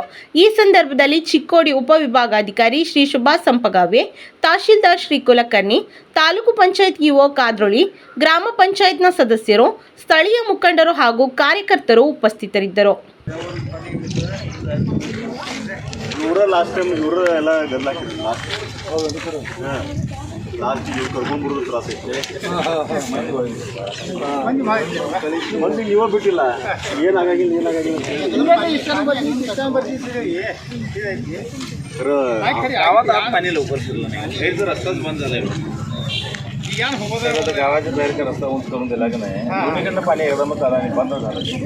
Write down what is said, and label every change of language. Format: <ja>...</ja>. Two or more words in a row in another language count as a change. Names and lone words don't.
<kn>ಈ ಸಂದರ್ಭದಲ್ಲಿ ಚಿಕ್ಕೋಡಿ ಉಪವಿಭಾಗಾಧಿಕಾರಿ ಶ್ರೀ ಸುಭಾಷ್ ಸಂಪಗಾವಿ, ತಹಶೀಲ್ದಾರ್ ಶ್ರೀ ಕುಲಕರ್ಣಿ, ತಾಲೂಕು ಪಂಚಾಯತ್ ಇಒ ಕಾದ್ರೋಳಿ, ಗ್ರಾಮ ಪಂಚಾಯತ್ನ ಸದಸ್ಯರು, ಸ್ಥಳೀಯ ಮುಖಂಡರು ಹಾಗೂ ಕಾರ್ಯಕರ್ತರು ಉಪಸ್ಥಿತರಿದ್ದರು.</kn> <en>last time</en> <kn>ಇವರು ಎಲ್ಲ ಗದ್ದಲಾಕಿದ್ರು. ಲಾಸ್ಟ್ ಕರ್ಕೊಂಡ್ಬಿಡೋದು ತ್ರಾಸ ಐತೆ. ಮಂದಿಗೆ ಇವಾಗ ಬಿಟ್ಟಿಲ್ಲ, ಏನಾಗಿಲ್ಲ</kn> <mr>रस्ताच बंद झालाय. गावाच्या बाहेर का रस्ता उंच करून दिला की नाही, दोन्हीकडनं पाणी एकदमच आलं आणि बंद झालं.</mr>